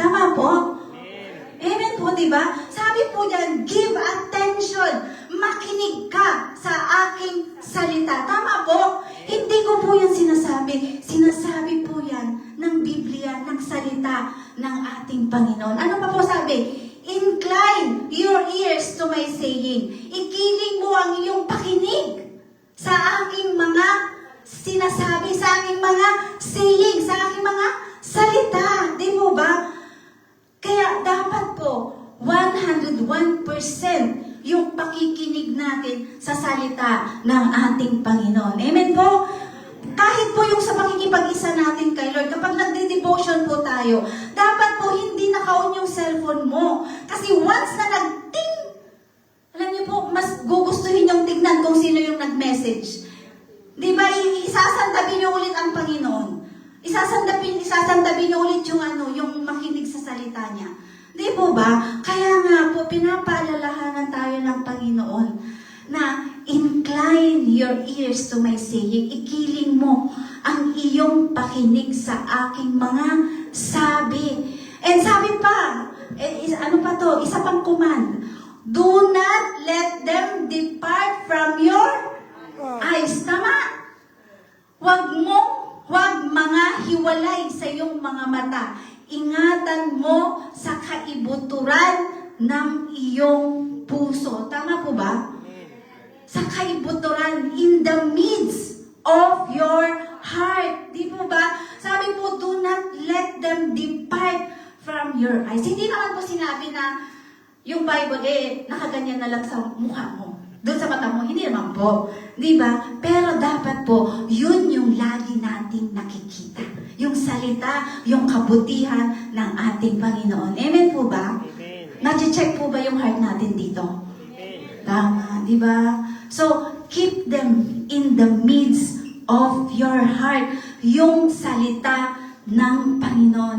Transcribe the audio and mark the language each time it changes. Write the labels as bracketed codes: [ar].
[tl] Tama po? Amen po, di ba? Sabi po diyan, [en] give attention. [tl] Makinig ka sa aking salita. Tama po? Hindi ko po yan sinasabi. Sinasabi po yan ng Biblia, ng salita ng ating Panginoon. Ano pa po sabi? [en] Incline your ears to my saying. [tl] Ikiling mo ang iyong pakinig sa aking mga sinasabi, sa aking mga saying, sa aking mga salita. Di mo ba? Kaya dapat po, 101% yung pakikinig natin sa salita ng ating Panginoon. Amen po? Kahit po yung sa pakikipag-isa natin kay Lord, kapag nagde-devotion po tayo, dapat po hindi naka-on yung cellphone mo. Kasi once na nag-ting, alam niyo po, mas gugustuhin yung tignan kung sino yung nag-message. Di ba, isasantabi niyo ulit ang Panginoon. Isasantabi niyo ulit yung makinig sa salita niya. Di po ba? Kaya nga po, pinapaalalahanan tayo ng Panginoon na [en] incline your ears to my saying. [tl] Ikiling mo ang iyong pakinig sa aking mga sabi. And sabi pa, ano pa to? Isa pang command. [en] Do not let them depart from your eyes. [tl] Tama? Huwag mga hiwalay sa iyong mga mata. Ingatan mo sa kaibuturan ng iyong puso. Tama po ba? Sa kaibuturan, [en] in the midst of your heart. [tl] Di po ba? Sabi po, [en] do not let them depart from your eyes. [tl] Hindi naman po sinabi na yung Bible, nakaganyan na lang sa mukha mo. Doon sa mata mo, hindi naman po. Di ba? Pero dapat po, yun yung lagi nating nakikita. Yung salita, yung kabutihan ng ating Panginoon. Amen po ba? Amen. Nag-check po ba yung heart natin dito? Amen. Tama, di ba? [en] So, keep them in the midst of your heart. [tl] Yung salita ng Panginoon.